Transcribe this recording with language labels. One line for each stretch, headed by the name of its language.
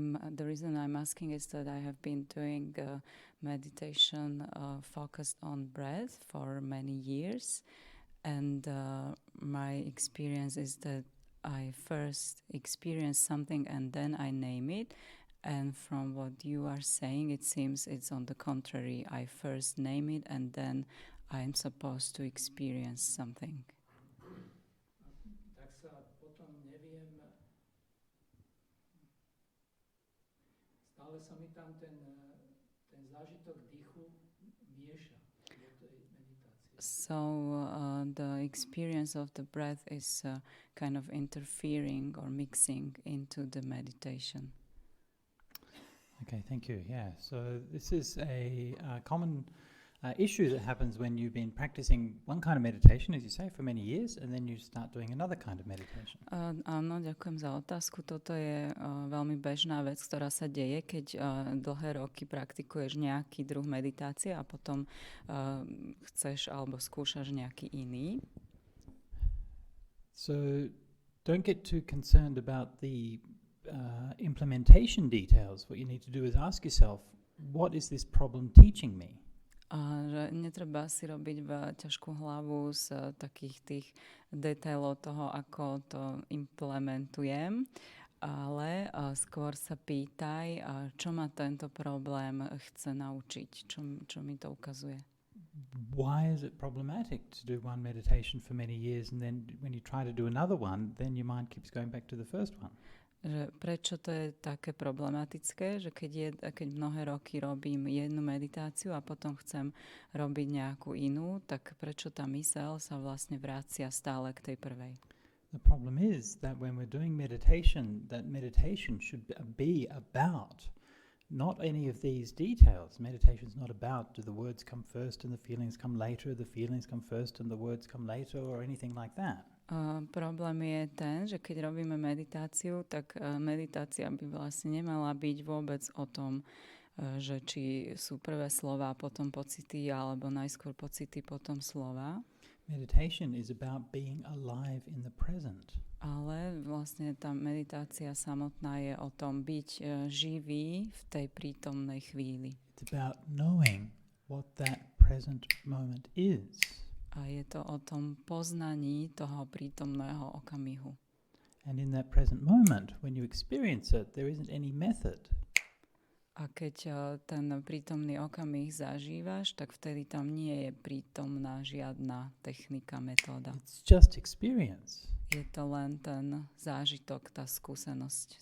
English: The reason I'm asking is that I have been doing meditation focused on breath for many years, and my experience is that I first experience something and then I name it. And from what you are saying, it seems it's on the contrary. I first name it and then I'm supposed to experience something.
Slovak: Tak sa potom neviem, stále sa mi tam ten zážitok dýchu mieša do tej meditácie.
English: So the experience of the breath is kind of interfering or mixing into the meditation. Okay, thank you. Yeah, so this is a common issue that happens when you've been practicing one kind of meditation, as you say, for many years, and then you start doing another kind of meditation.
Slovak: Áno, ďakujem za otázku. Toto je veľmi bežná vec, ktorá sa deje, keď dlhé roky praktikuješ nejaký druh meditácie a potom chceš alebo skúšaš nejaký iný.
English: So don't get too concerned about the implementation details. What you need to do is ask yourself, what is this problem teaching me?
Slovak: A že netreba si robiť ťažkú hlavu z takých tých detailov toho, ako to implementujem, ale skôr sa pýtaj, čo ma tento problém chce naučiť, čo mi to ukazuje.
English: Why is it problematic to do one meditation for many years and then when you try to do another one, then your mind keeps going back to the first one?
Slovak: Že prečo to je také problematické, že keď mnohé roky robím jednu meditáciu a potom chcem robiť nejakú inú, tak prečo tá myseľ sa vlastne vracia stále k tej prvej?
English: The problem is that when we're doing meditation, that meditation should be about not any of these details. Meditation is not about do the words come first and the feelings come later, the feelings come first and the words come later, or anything like that.
Slovak: Problém je ten, že keď robíme meditáciu, tak meditácia by vlastne nemala byť vôbec o tom, že či sú prvé slova, potom pocity, alebo najskôr pocity, potom slova.
English: Meditation is about being alive in the present.
Slovak: Ale vlastne tá meditácia samotná je o tom byť živý v tej prítomnej chvíli.
English: It's about knowing what that present moment is.
Slovak: A je to o tom poznaní toho prítomného okamihu.
English: And in that present moment, when you experience it, there isn't any method.
Slovak: A keď ten prítomný okamih zažívaš, tak vtedy tam nie je prítomná žiadna technika, metóda.
English: It's just experience.
Slovak: Je to len ten zážitok, tá skúsenosť